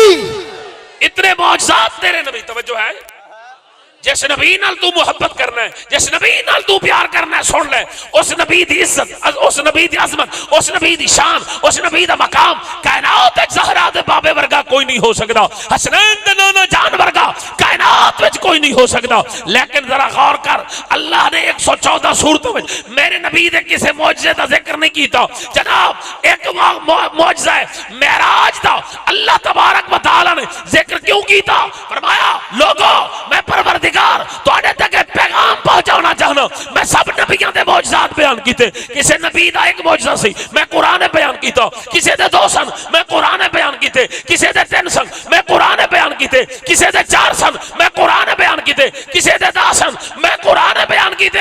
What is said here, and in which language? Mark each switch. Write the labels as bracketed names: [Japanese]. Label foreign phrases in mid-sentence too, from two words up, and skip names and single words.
[Punjabi] اتنے معجزات تیرے نبی، توجہ ہے، جس نبی نال توں محبت کرنا ہے، جس نبی نال توں پیار کرنا ہے، سن لے اس نبی دی عزت، اس نبی دی عظمت، اس نبی دی شان، اس نبی دا مقام کائنات وچ زہرا دے بابے ورگا کوئی نہیں ہو سکدا، حسنین دے نانا جان ورگا کائنات وچ کوئی نہیں ہو سکدا. لیکن ذرا غور کر، اللہ نے 114 سورتوں میں میرے نبی دے کسے معجزے دا ذکر نہیں کیتا. جناب اک معجزہ ہے معراج دا, اللہ تبارک و تعالیٰ نے ذکر کیوں کیتا? فرمایا لوکو میں پروردگار تہاڈے تک پیغام پہنچانا چاہنا، میں سب نبیاں دے معجزات بیان کیتے، کسے نبی دا اک معجزہ سی میں قرآن بیان کیتا، کسے دے 2 سن میں قرآن بیان کیتے، کسے دے 3 سن میں قرآن بیان کیتے، کسے دے 4 سن میں قرآن بیان کیتے، کسے دے 10 سن میں قرآن بیان کیتے.